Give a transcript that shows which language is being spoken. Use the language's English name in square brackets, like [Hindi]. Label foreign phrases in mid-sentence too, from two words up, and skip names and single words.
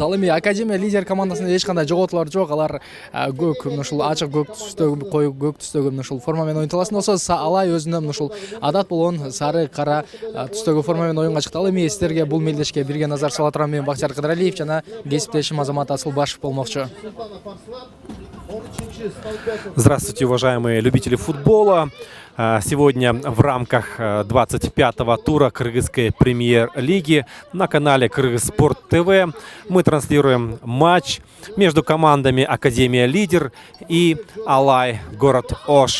[Kyrgyz] Ал эми академия лидер командасында эч кандай жоготуулар жок. Алар көк ушул ачык көк түстөгү, коюу көк түстөгү ушул форма менен оюн таласын. Болсо Алай өзүнүн ушул адат болгон сары кара түстөгү форма менен оюнга чыкты. Ал эми сиздерге бул мелдешке бирге назар сала турган мен Бактияр Кыдыралиев жана кесиптешим Азамат Асылбашев болмокчу. [Russian] Здравствуйте, уважаемые любители футбола. Сегодня в рамках 25-го тура Кыргызской премьер-лиги на канале Кыргызспорт ТВ мы транслируем матч между командами Академия Лидер и Алай город Ош.